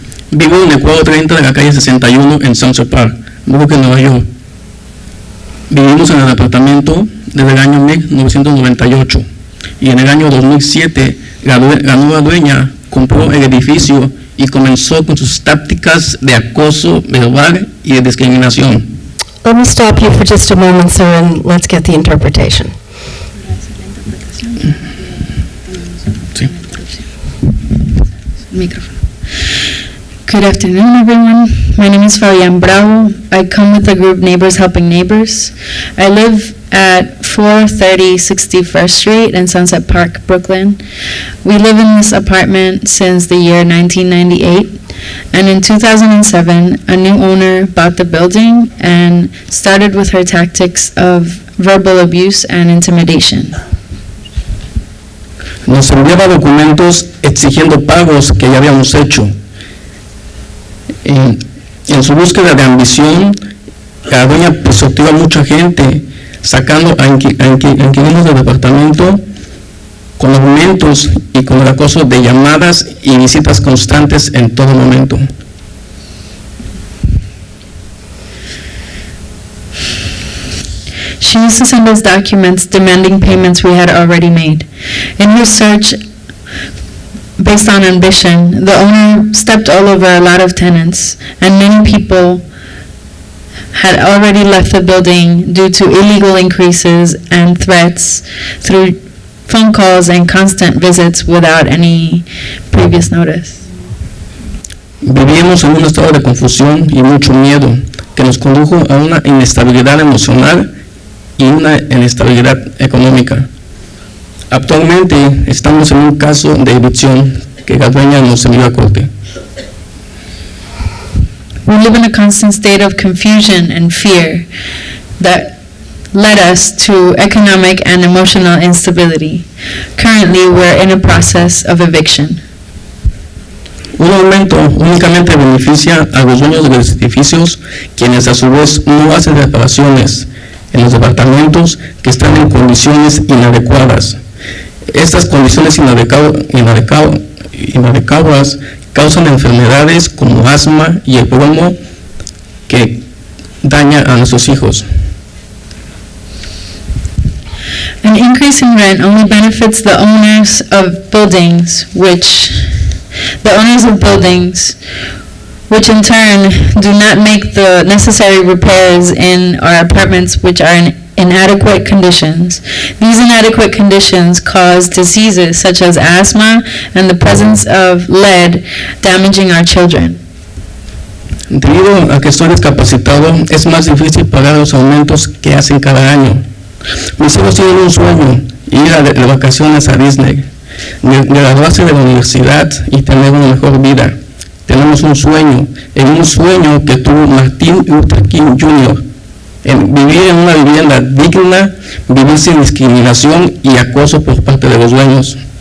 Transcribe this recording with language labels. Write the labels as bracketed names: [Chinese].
[Spanish] Vivo en el cuadro 30 de la calle 61 en Sunset Park, Brooklyn, Nueva York. Vivimos en el apartamento desde el año 1998 y en el año 2007 la nueva dueña compró el edificio y comenzó con sus tácticas de acoso verbal y de discriminación. [English] Let me stop you for just a moment, sir, and let's get the interpretation. [Spanish] Sí. [English] Microphone. Good afternoon, everyone. My name is Fabian Bravo. I come with the group Neighbors Helping Neighbors. I live at 430 61st Street in Sunset Park, Brooklyn. We live in this apartment since the year 1998, and in 2007, a new owner bought the building and started with her tactics of verbal abuse and intimidation. [Spanish] Nos enviaba documentos exigiendo pagos que ya habíamos hecho. En su búsqueda de ambición, la dueña pisoteó a mucha gente, sacando a inquilinos del departamento con aumentos y con el acoso de llamadas y visitas constantes en todo momento. [English] She used to send us documents demanding payments we had already made. In her search, based on ambition, the owner stepped all over a lot of tenants, and many people had already left the building due to illegal increases and threats through phone calls and constant visits without any previous notice. [Spanish] Vivíamos en un estado de confusión y mucho miedo que nos condujo a una inestabilidad emocional y una inestabilidad económica. Actualmente estamos en un caso de evicción que la dueña nos envió a corte. [English] We live in a constant state of confusion and fear that led us to economic and emotional instability. Currently, we're in a process of eviction. [Spanish] Un aumento únicamente beneficia a los dueños de los edificios, quienes a su vez no hacen reparaciones en los departamentos que están en condiciones inadecuadas. Estas condiciones inadecuadas causan enfermedades como asma y el plomo que daña a nuestros hijos. [English] An increase in rent only benefits the owners of buildings, which in turn do not make the necessary repairs in our apartments, which are in inadequate conditions. These inadequate conditions cause diseases such as asthma and the presence of lead damaging our children. [Spanish] Debido a que estoy discapacitado, es más difícil pagar los aumentos que hacen cada año. Mis hijos tienen un sueño, ir de vacaciones a Disney, graduarse de la universidad y tener una mejor vida. Tenemos un sueño que tuvo Martin Luther King Jr., en vivir en una vivienda digna, vivir sin discriminación y acoso por parte de los dueños.